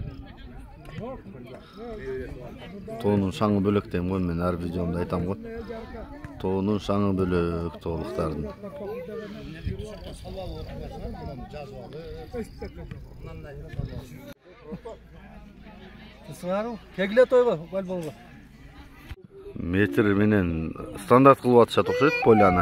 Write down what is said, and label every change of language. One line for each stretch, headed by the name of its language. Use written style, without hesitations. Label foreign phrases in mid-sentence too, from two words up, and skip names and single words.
Kyrgyz: Тоонун шаңы бөлөк дейм ғой, мен ар видеомда айтам ғой. Тоонун шаңы бөлөк тоолуктардын. Кегиле тойго, волейболго. Метр менен стандарт кылып атышат окшойт поляны.